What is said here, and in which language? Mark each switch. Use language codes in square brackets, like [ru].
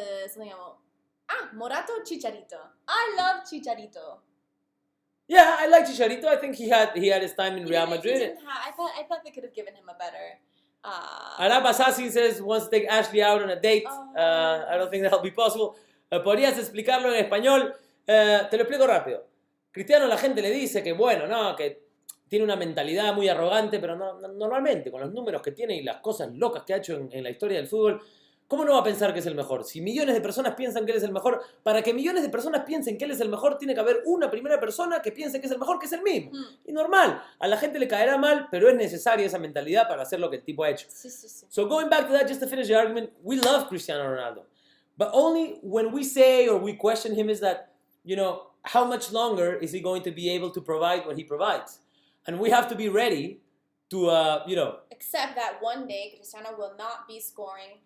[en] Something about Morato Chicharito. I love Chicharito. Yeah, I like Chicharito. I think he had his time in Real Madrid. I thought they could have given him a better. Arab Assassin says wants to take Ashley out on a date. I don't think that'll be possible. [es] ¿Podrías explicarlo en español? Te lo explico rápido. Cristiano, la gente le dice que que tiene una mentalidad muy arrogante, pero normalmente con los números que tiene y las cosas locas que ha hecho en la historia del fútbol, ¿cómo no va a pensar que es el mejor? Si millones de personas piensan que él es el mejor, para que millones de personas piensen que él es el mejor, tiene que haber una primera persona que piense que es el mejor, que es el mismo. Y normal, a la gente le caerá mal, pero es necesaria esa mentalidad para hacer lo que el tipo ha hecho. Sí. [en] So going back to that, just to finish the argument, we love Cristiano Ronaldo. But only when we say or we question him is that, how much longer is he going to be able to provide what he provides? And we have to be ready to, Except that one day Cristiano will not be scoring.